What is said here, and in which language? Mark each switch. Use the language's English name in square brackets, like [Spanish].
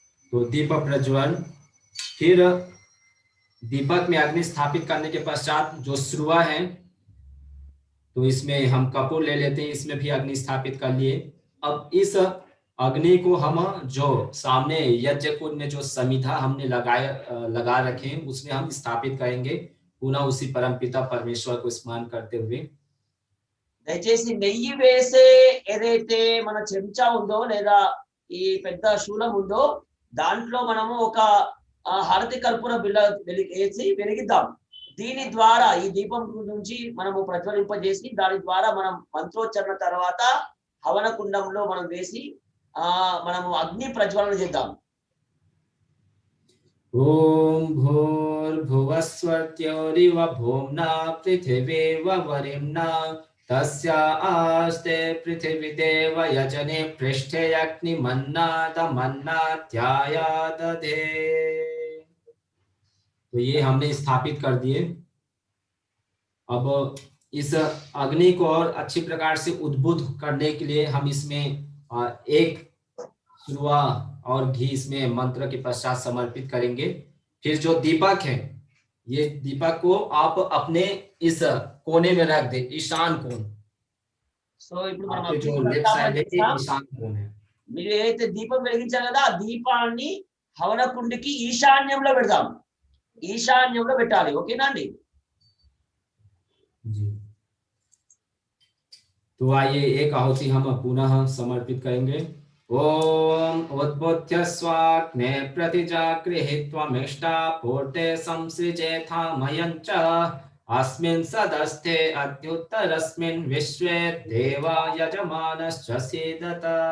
[Hindi] तो दीप प्रज्वलन, फिर दीपक में अग्नि स्थापित करने के पश्चात जो श्रुआ है, तो इसमें हम कपूर ले लेते हैं, इसमें भी अग्नि स्थापित कर लिए। अब इस अग्नि को हम जो सामने यज्ञ कुंड में जो समिधा हमने लगा रखे हैं, उसमें हम स्थापित करेंगे, पुनः उसी परम पिता परमेश्वर को स्मरण करते हुए। [Telugu] దయచేసి నెయ్యి వేసే ఏదైతే మన చెంచా ఉందో లేదా ఈ పెద్ద శూలం ఉందో దాంట్లో మనము ఒక హారతి కర్పూర బిళ్ళ వేసి వెలిగిద్దాం. దీని ద్వారా ఈ దీపం నుంచి మనము ప్రజ్వలింపజేసి దాని ద్వారా మనం మంత్రోచ్చరణ తర్వాత హవన కుండంలో మనం వేసి మనము అగ్ని ప్రజ్వలన చేద్దాం. [Sanskrit] ఓం భూర్భువస్వర్త్యోరివ భూమ్నా పృథివీవ వరిమ్నా तस्या आस्ते पृथ्वी देव यजने पृष्ठे अग्निमन्नादमन्नाध्यायादधे। [Hindi] तो ये हमने स्थापित कर दिए। अब इस अग्नि को और अच्छी प्रकार से उद्बुद्ध करने के लिए हम इसमें एक श्रुआ और घी इसमें मंत्र के पश्चात समर्पित करेंगे। फिर जो दीपक है, ये दीपक को आप अपने इस कोने में रख दे, ईशान कोण। [Telugu] సో ఇప్పుడు మనం [Hindi] जो लेफ्ट साइड है, ईशान कोण है। [Telugu] మీరు ఏదైతే దీపం వెలిగించారు కదా, ఆ దీపాన్ని హవన కుండికి ఈశాన్యంలో పెడదాం, ఈశాన్యంలో పెట్టాలి. ఓకేనా అండి? [Hindi] जी, तो आइए एक आहुति हम पुनः समर्पित करेंगे। [Sanskrit] ओम उद्बोध्य स्वाग्ने प्रतिजागृहीत्वमिष्टा पूर्ते संसृजेथामयञ्च अस्मिन् सदस्थे अद्युत्तरस्मिन् विश्वे देवा यजमानश्च सीदत।